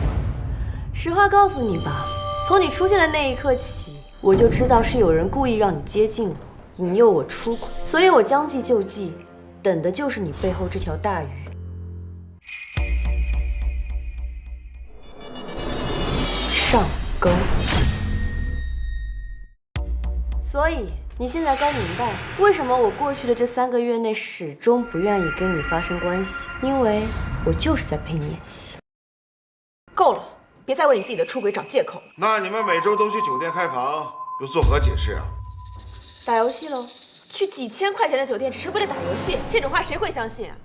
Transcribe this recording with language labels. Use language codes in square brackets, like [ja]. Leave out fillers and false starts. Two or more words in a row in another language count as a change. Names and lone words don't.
[zh] 实话告诉你吧，从你出现的那一刻起，我就知道是有人故意让你接近我，引诱我出轨，所以我将计就计，等的就是你背后这条大鱼。上钩。所以你现在该明白，为什么我过去的这3个月内始終不願意跟你發生關係，因為我就是在陪你演戲。夠了，別再為你自己的出軌找借口了。那你們每周都去酒店開房，又作何解釋啊？打遊戲嘍。去幾千塊錢的酒店只是為了打遊戲，這種話誰會相信啊？